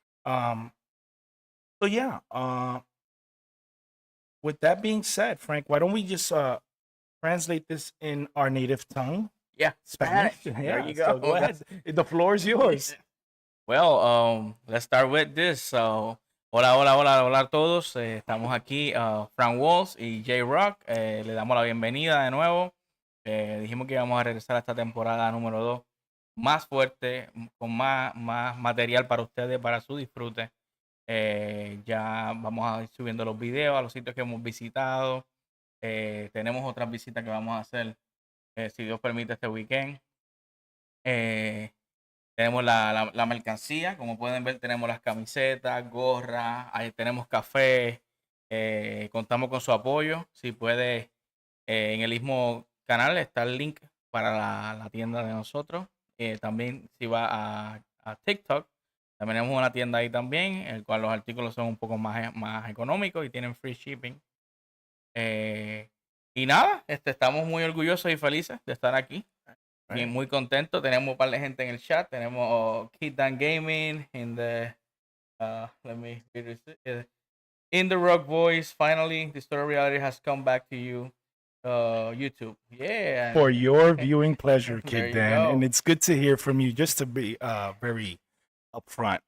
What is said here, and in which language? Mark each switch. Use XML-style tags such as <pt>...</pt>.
<en>Um, so yeah. With that being said, Frank, why don't we just translate this in our native tongue, Yeah, Spanish? Spanish. There Yeah. you go. So go ahead. The floor is yours. Well, let's start with this.</en> <es>So, hola, hola, hola, hola a todos. Estamos aquí, Frank Walls y J Rock. Le damos la bienvenida de nuevo. Dijimos que íbamos a regresar a esta temporada número 2 más fuerte, con más material para ustedes, para su disfrute. Ya vamos a ir subiendo los videos a los sitios que hemos visitado. Tenemos otras visitas que vamos a hacer, si Dios permite, este</es> <en>weekend.</en> <es>Tenemos la mercancía, como pueden ver, tenemos las camisetas, gorras, ahí tenemos café. Contamos con su apoyo. Si puede, en el mismo canal está el link para la tienda de nosotros. También si va a TikTok, también tenemos una tienda ahí también, en el cual los artículos son un poco más económicos y tienen</es> <en>free shipping.</en> <es>Y nada, estamos muy orgullosos y felices de estar aquí. Bien, muy contento. Tenemos un par de gente en el chat. Tenemos</es> <en>Kid Dan Gaming in the let me read this. In the Rock Voice. Finally, the story reality has come back to you. YouTube. Yeah. For your viewing pleasure, There Kid you Dan. go. And it's good to hear from you, just to be very upfront.</en>